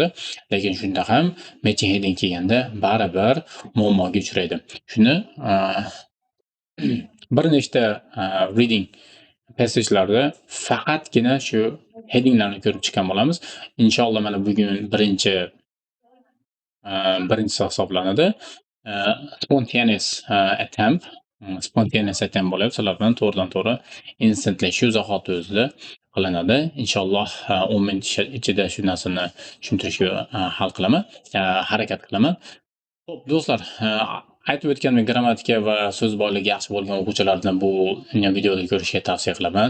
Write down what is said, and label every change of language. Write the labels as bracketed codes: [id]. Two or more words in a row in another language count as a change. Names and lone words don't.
[uz] Lekin shunda ham [en] matching heading [uz] kelganda baribir muammoga uchraydi. Shuni bir nechta [en] reading passagelarda [uz] faqatgina shu headinglarni ko'rib chiqqan bo'lamiz. Inshaalloh mana bugun birinchisi hisoblanadi. [en] Spontaneous attempt. Spontaneous attempt [uz] bo'lib, sizlar bilan to'g'ridan-to'g'ri instantly shu zahoti o'zida qilinadi. Inshaalloh 10 minut ichida shu narsani tushuntirishga harakat qilaman. Xo'p, do'stlar, aytib o'tganimdek, grammatika va so'z boyligi yaxshi bo'lgan o'quvchilarni bu videoda ko'rishga tavsiya qilaman.